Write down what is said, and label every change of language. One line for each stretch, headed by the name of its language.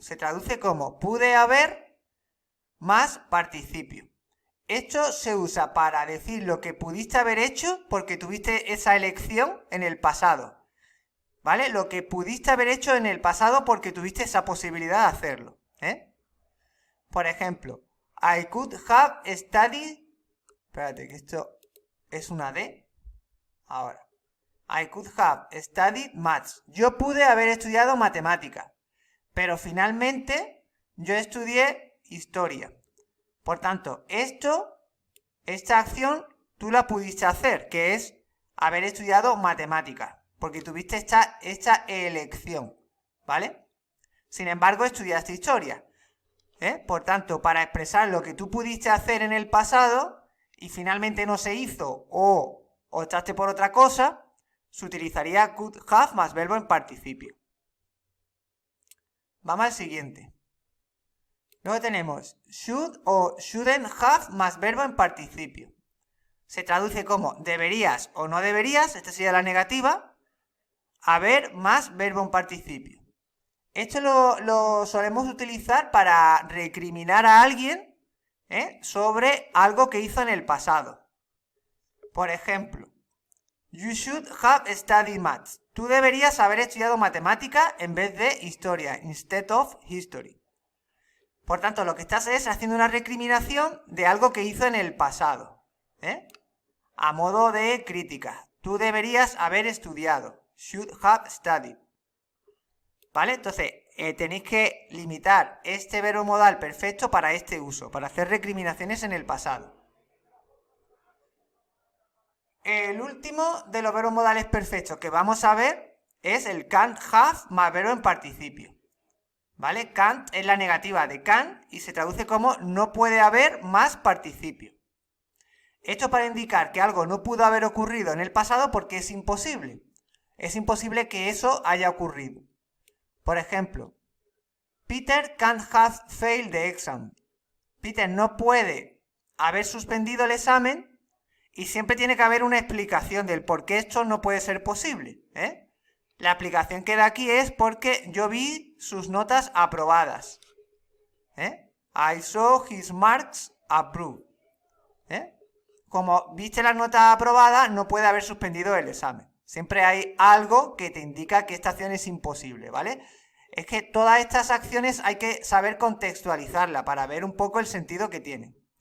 Spanish: Se traduce como pude haber más participio. Esto se usa para decir lo que pudiste haber hecho porque tuviste esa elección en el pasado. ¿Vale? Lo que pudiste haber hecho en el pasado porque tuviste esa posibilidad de hacerlo. Por ejemplo,
English: I could have studied.
Spanish: Espérate, que esto es una D. Ahora.
English: I could have studied maths.
Spanish: Yo pude haber estudiado matemáticas. Pero finalmente yo estudié historia. Por tanto, esta acción, tú la pudiste hacer, que es haber estudiado matemáticas, porque tuviste esta elección, ¿vale? Sin embargo, estudiaste historia. Por tanto, para expresar lo que tú pudiste hacer en el pasado y finalmente no se hizo o optaste por otra cosa, se utilizaría could have más verbo en participio. Vamos al siguiente. Luego tenemos should o shouldn't have más verbo en participio. Se traduce como deberías o no deberías, esta sería la negativa, haber más verbo en participio. Esto lo solemos utilizar para recriminar a alguien sobre algo que hizo en el pasado. Por ejemplo,
English: you should have studied maths.
Spanish: Tú deberías haber estudiado matemática en vez de historia,
English: instead of history.
Spanish: Por tanto, lo que estás es haciendo una recriminación de algo que hizo en el pasado. A modo de crítica. Tú deberías haber estudiado.
English: Should have studied.
Spanish: ¿Vale? Entonces, tenéis que limitar este verbo modal perfecto para este uso, para hacer recriminaciones en el pasado. El último de los verbos modales perfectos que vamos a ver es el can't have más verbo en participio. ¿Vale? Can't es la negativa de can y se traduce como no puede haber más participio. Esto para indicar que algo no pudo haber ocurrido en el pasado porque es imposible. Es imposible que eso haya ocurrido. Por ejemplo,
English: Peter can't have failed the exam.
Spanish: Peter no puede haber suspendido el examen y siempre tiene que haber una explicación del por qué esto no puede ser posible. La explicación que da aquí es porque yo vi sus notas aprobadas.
English: I saw his marks approved.
Spanish: Como viste las notas aprobadas, no puede haber suspendido el examen. Siempre hay algo que te indica que esta acción es imposible, ¿vale? Es que todas estas acciones hay que saber contextualizarla para ver un poco el sentido que tienen.